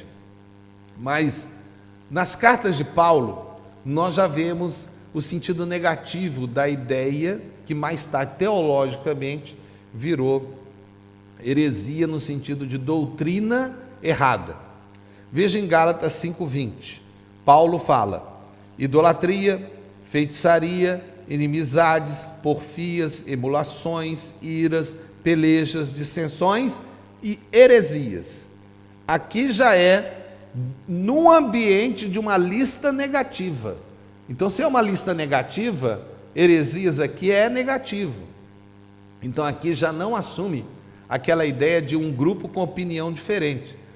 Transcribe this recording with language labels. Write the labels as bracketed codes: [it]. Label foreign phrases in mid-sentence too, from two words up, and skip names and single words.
[pt] Mas nas cartas de Paulo, nós já vemos o sentido negativo da ideia que mais tarde, teologicamente, virou heresia no sentido de doutrina errada. Veja em Gálatas 5:20, Paulo fala: idolatria, feitiçaria, inimizades, porfias, emulações, iras, pelejas, dissensões e heresias. Aqui já é no ambiente de uma lista negativa. Então, se é uma lista negativa, heresias aqui é negativo. Então, aqui já não assume aquela ideia de um grupo com opinião diferente.